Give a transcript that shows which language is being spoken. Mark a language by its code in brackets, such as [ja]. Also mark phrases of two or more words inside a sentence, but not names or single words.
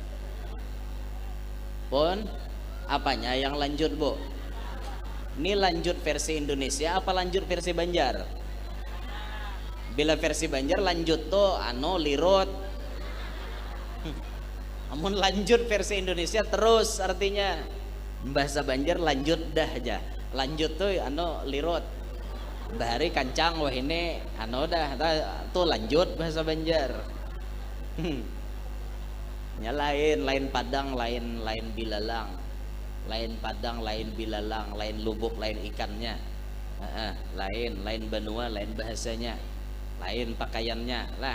[id] Pun apanya yang lanjut Bu? Ini lanjut versi Indonesia apa lanjut versi Banjar? [bjn] Bila versi Banjar lanjut tuh lirut. [id] Namun lanjut versi Indonesia terus artinya bahasa Banjar lanjut dah aja. [bjn] Lanjut tuh lirut. bahari kancang wah ini anu dah tuh lanjut bahasa Banjar. [id] Ya lain padang lain bilalang, lain padang lain bilalang, lain lubuk lain ikannya, lain benua lain bahasanya, lain pakaiannya lah.